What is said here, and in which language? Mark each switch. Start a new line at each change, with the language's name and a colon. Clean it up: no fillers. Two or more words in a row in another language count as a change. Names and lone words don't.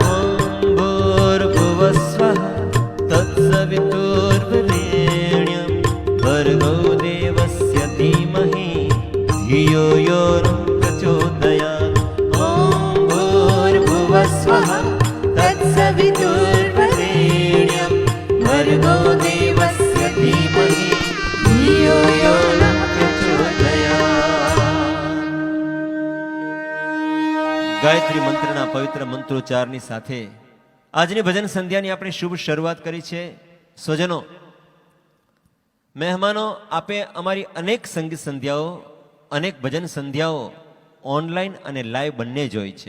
Sanskrit: ॐ भूर्भुवस्वः तत्सवितुर्वरेण्यं भर्गो देवस्य धीमहि धियो यो न प्रचोदयात्। ॐ भूर्भुवस्वः तत्सवितुर्वरेण्यं भर्गो देवस्य धीमहि धियो यो न प्रचोदयात्।
Gujarati: ગાયત્રી મંત્રના પવિત્ર મંત્રોચ્ચારની સાથે આજની ભજન સંધ્યાની આપણે શુભ શરૂઆત કરી છે. સ્વજનો, મહેમાનો, આપે અમારી અનેક સંગીત સંધ્યાઓ, અનેક ભજન સંધ્યાઓ ઓનલાઈન અને લાઈવ બંને જોઈ છે.